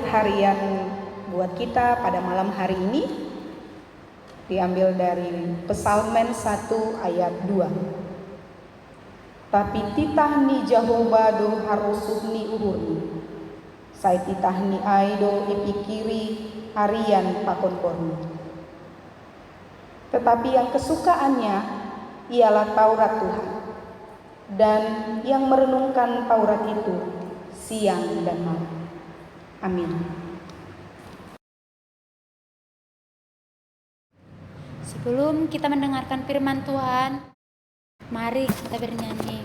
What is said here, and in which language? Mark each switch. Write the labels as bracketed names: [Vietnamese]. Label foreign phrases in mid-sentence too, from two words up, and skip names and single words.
[Indonesian] harian buat kita pada malam hari ini diambil dari Psalmen 1 ayat 2. [Batak Simalungun] Tapi titah ni Jehovah do harusuh ni uhurni, sai titah ni aido ipikiri harian pakon korni. [Indonesian] Tetapi yang kesukaannya ialah Taurat Tuhan, dan yang merenungkan Taurat itu siang dan malam. Amin. Sebelum kita mendengarkan firman Tuhan, mari kita bernyanyi.